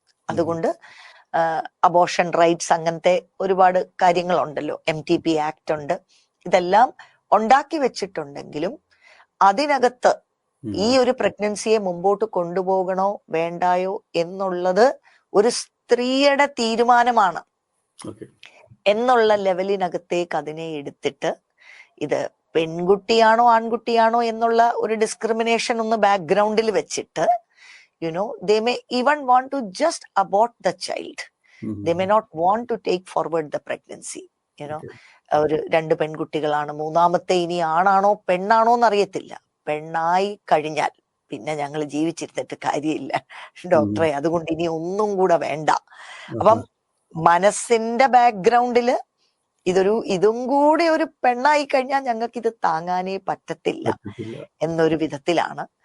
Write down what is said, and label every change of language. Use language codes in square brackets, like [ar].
[ml] അതുകൊണ്ട് abortion rights, അങ്ങനത്തെ ഒരുപാട് കാര്യങ്ങളുണ്ടല്ലോ, MTP ആക്ട് ഉണ്ട്, ഇതെല്ലാം ഉണ്ടാക്കി വെച്ചിട്ടുണ്ടെങ്കിലും അതിനകത്ത് ഈ ഒരു പ്രഗ്നൻസിയെ മുമ്പോട്ട് കൊണ്ടുപോകണോ വേണ്ടായോ എന്നുള്ളത് ഒരു സ്ത്രീയുടെ തീരുമാനമാണ് എന്നുള്ള ലെവലിനകത്തേക്ക് അതിനെ എടുത്തിട്ട് ഇത് പെൺകുട്ടിയാണോ ആൺകുട്ടിയാണോ എന്നുള്ള ഒരു ഡിസ്ക്രിമിനേഷൻ ഒന്ന് ബാക്ക്ഗ്രൗണ്ടിൽ വെച്ചിട്ട്, [en] they may even want to just abort the child. They may not want to take forward the pregnancy. [ml] ഒരു 2 പെൺകുട്ടികളാണ്, മൂന്നാമത്തെ ഇനി ആണാണോ പെണ്ണാണോ എന്നറിയത്തില്ല. പെണ്ണായി കഴിഞ്ഞാൽ പിന്നെ ഞങ്ങൾ ജീവിച്ചിരുന്നിട്ട് കാര്യമില്ല ഡോക്ടറെ, അതുകൊണ്ട് ഇനി ഒന്നും കൂടെ വേണ്ട. അപ്പം മനസ്സിന്റെ ബാക്ക്ഗ്രൗണ്ടില് ഇതും കൂടി ഒരു പെണ്ണായി കഴിഞ്ഞാൽ ഞങ്ങൾക്ക് ഇത് താങ്ങാനേ പറ്റത്തില്ല എന്നൊരു വിധത്തിലാണ്.